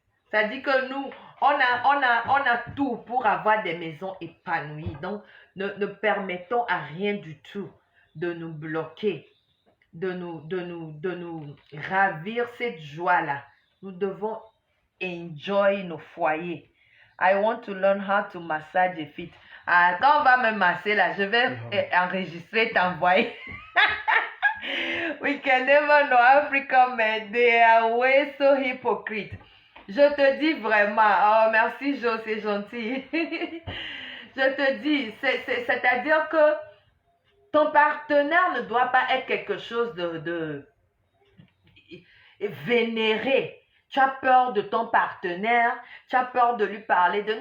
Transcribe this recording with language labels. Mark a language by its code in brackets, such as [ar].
[fr] Ça dit que nous, on a tout pour avoir des maisons épanouies. Donc, ne permettons à rien du tout de nous bloquer, de nous ravir cette joie-là. Nous devons enjoy nos foyers. [en] I want to learn how to massage your feet. [fr] Ah, quand on va me masser là, je vais enregistrer, t'envoyer. [en] We can never know Africa, but they are way so hypocrite. [fr] Je te dis vraiment, oh merci Jo, c'est gentil. Je te dis, c'est-à-dire que ton partenaire ne doit pas être quelque chose de vénéré. Tu as peur de ton partenaire, tu as peur de lui parler de...